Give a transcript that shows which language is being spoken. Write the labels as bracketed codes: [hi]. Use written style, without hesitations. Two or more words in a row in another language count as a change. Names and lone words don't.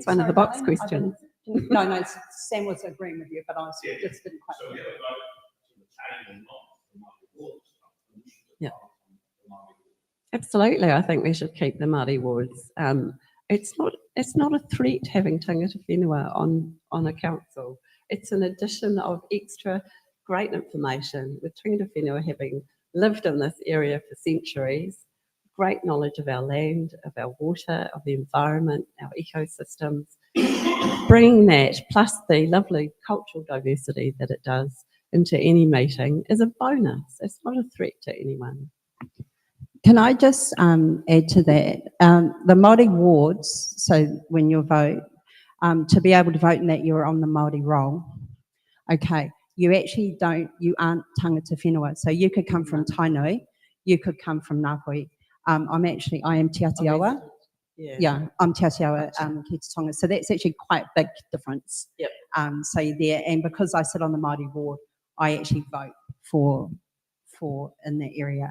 [en] It's one of the box Elaine, questions. No, Sam was agreeing with you, but I just didn't quite. Yeah. Absolutely, I think we should keep the Māori wards. It's not a threat having [mi] tangata whenua [en] on a council. It's an addition of extra great information, with [mi] tangata whenua [en] having lived in this area for centuries, great knowledge of our land, of our water, of the environment, our ecosystems. Bringing that, plus the lovely cultural diversity that it does, into any meeting is a bonus. It's not a threat to anyone. Can I just add to that? The Māori wards, so when you vote, to be able to vote in that, you're on the Māori roll. Okay, you aren't [mi] tangata whenua. [en] So you could come from Tainui, you could come from Ngāpuhi. I am Te Atiawa. Yeah, I'm Te Atiawa, Ki Te Tonga. So that's actually quite a big difference. Yep. So you're there, and because I sit on the Māori ward, I actually vote for in that area.